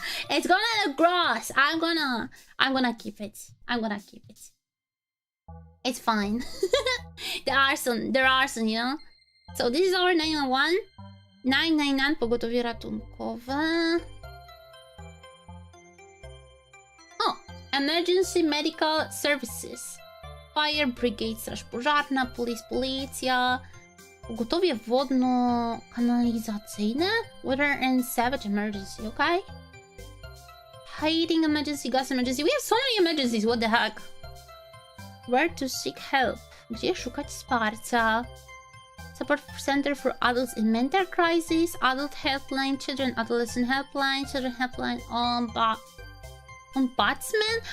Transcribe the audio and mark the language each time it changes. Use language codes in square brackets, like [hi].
[en] It's gonna look gross. I'm gonna keep it. I'm gonna keep it. It's fine. There are some, you know. So this is our 911. [pl] 999 pogotowie ratunkowe. [en] Oh, emergency medical services. Fire brigade, [pl] straż pożarna, policja. Pogotowie wodno-kanalizacyjne. [en] Weather and savage emergency, okay? Hiding emergency, gas emergency. We have so many emergencies, what the heck? Where to seek help? [pl] Gdzie szukać wsparcia? [en] Support Center for Adults in Mental Crisis, Adult Helpline, Children Adolescent Helpline, Children Helpline, Ombudsman?